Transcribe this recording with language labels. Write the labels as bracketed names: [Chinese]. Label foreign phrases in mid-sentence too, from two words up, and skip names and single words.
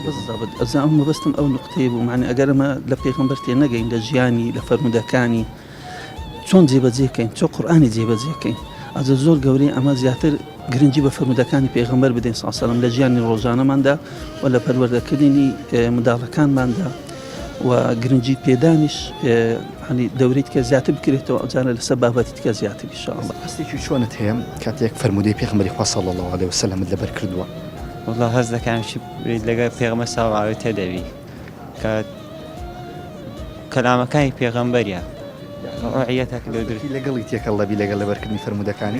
[Central Kurdish] بالضبط ئەزا ئەو مەبەستم ئەو نقطەیە بوو معنی ئەگەر ئەمە لە پێغەمبەر تێ نەگەین لە ژیانی لە فەرمودەکانی چۆن جێبەجێکەین چۆن قورئانی جێبەجێکەین ئەجا زۆر گەورەی ئەمە زیاتر گرنگی بە فەرمودەکانی پێغەمبەر بدەین [Arabic] صلی الله علیه و سلم [Central Kurdish] لە ژیانی ڕۆژانەماندا و لە پەروەردەکردنی منداڵەکانماندا و گرنگی پێدانیش ینی دەورێت کە زیاتر بکرێتەوە ئەجانە لەسەر بابەتی تکە زیاتر [Arabic] ان شاء الله [Central Kurdish] هەستێکی چۆنت هەیە کاتێک فەرمودەی پێغەمبەری خوا [Arabic] صلی الله علیه وسلم [Central Kurdish] لەبەر کردووە والله هەست دەکەم چی بریت لەگەڵ پێغەمبەر [Arabic] صلی الله علیه [Central Kurdish] تێدەوی کە کەلامەکانی پێغەمبەریە ڕوعیەتێک لەگەڵی تێکەڵ لەبی لەگەڵ لەبەرکردنی فەرمودەکانی